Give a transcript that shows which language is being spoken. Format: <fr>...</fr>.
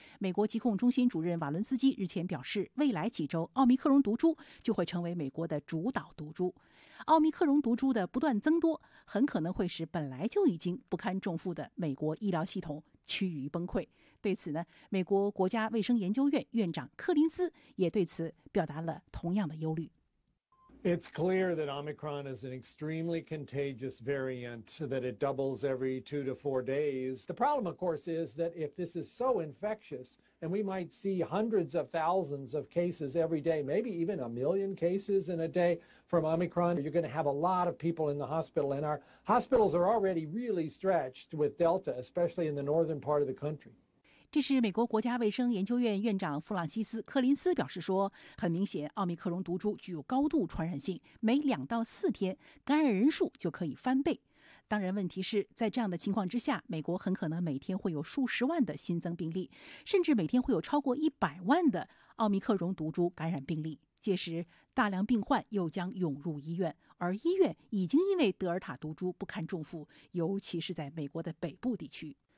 <zh>美国疾控中心主任瓦伦斯基日前表示，未来几周奥密克戎毒株就会成为美国的主导毒株。奥密克戎毒株的不断增多，很可能会使本来就已经不堪重负的美国医疗系统趋于崩溃。对此呢，美国国家卫生研究院院长柯林斯也对此表达了同样的忧虑。</zh> <en>It's clear that Omicron is an extremely contagious variant, that it doubles every 2 to 4 days. The problem, of course, is that if this is so infectious, and we might see hundreds of thousands of cases every day, maybe even 1 million cases in a day from Omicron, you're going to have a lot of people in the hospital. And our hospitals are already really stretched with Delta, especially in the northern part of the country.</en> <zh>这是美国国家卫生研究院院长弗朗西斯·柯林斯表示说，很明显奥密克戎毒株具有高度传染性，每2到4天感染人数就可以翻倍。当然问题是，在这样的情况之下，美国很可能每天会有数十万的新增病例，甚至每天会有超过100万的奥密克戎毒株感染病例，届时大量病患又将涌入医院，而医院已经因为德尔塔毒株不堪重负，尤其是在美国的北部地区。</zh>